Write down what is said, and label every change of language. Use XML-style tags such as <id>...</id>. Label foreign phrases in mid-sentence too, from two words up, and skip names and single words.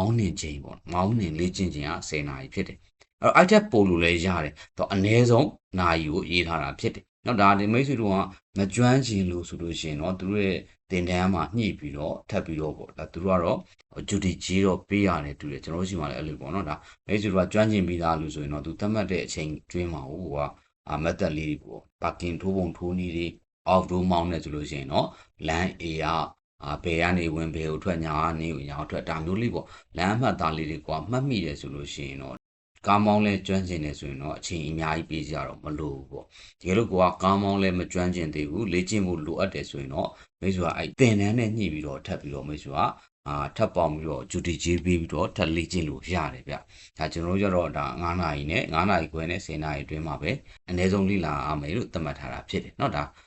<my>င်းနှင်ချိန်ပေါ့မောင်းနှင်လေ့ကျင့်ချိန်က10နာရီဖြစ်တယ်အဲ့တော့ iTech ပို့လို့လည်းရတယ်တော့အနည်းဆုံးနာရီကိုရေးထားတာဖြစ်တယ်နော်ဒါဒီမိတ်ဆွေတို့ကမကျွမ်းကျင်လို့ဆိုလို့ရှိရင်တော့သူတို့ရဲ့တင်တန်းမှာညှိပြီးတော့ထပ်ပြီးတော့ ပေါ့ဒါသူတို့ကတော့ဂျူတီကြီးတော့ပေးရတယ်တူတယ်ကျွန်တော်တို့ရှိမှလည်းအဲ့လိုပေါ့နော်ဒါမိတ်ဆွေတို့ကကျွမ်းကျင်ပြီးသားလို့ဆိုရင်တော့သူသတ်မှတ်တဲ့အချိန်ကျွင်းမှာဟိုကမက်သက်လေးပေါ့ပါကင်ထိုး ပုံထိုးနည်းတွေ off road မောင်းနေဆိုလို့ရှိရင်တော့လမ်း A ကဘယ်ကနေဝင်ဘယ်ကိုထွက်ညာကနေညာထွက်ဒါမျိုးလေးပေါ့လမ်းအမှတ် သားလေးတွေကမှတ်မိတယ်ဆိုလို့ရှိရင်တော့ကားမောင်းလဲကျွမ်းကျင်နေဆိုရင်တော့အချိန်အများကြီးပေးကြတော့မလို့ပေါ့တကယ်လို့ကိုကကားမောင်းလဲမကျွမ်းကျင်သေးဘူးလေ့ကျင့်ဖို့လိုအပ်တယ်ဆိုရင်တော့မိတ်ဆွေကအဲ့တင်တန်းနဲ့ညှိပြီးတော့ထပ်ပြီးတော့မိတ်ဆွေကထပ်ပေါင်းပြီးတော့ဂျူတီဂျေးပေးပြီးတော့ထပ်လေ့ကျင့်လို့ရတယ်ဗျဒါကျွန်တော်တို့ကျတော့ဒါ9နာရီနဲ့9နာရီခွဲနဲ့10နာရီအတွင်းမှာပဲအနည်းဆုံးလေ့လာအောင်မယ်လို့သတ်မှတ်ထားတာဖြစ်တယ်เนาะဒါ</my>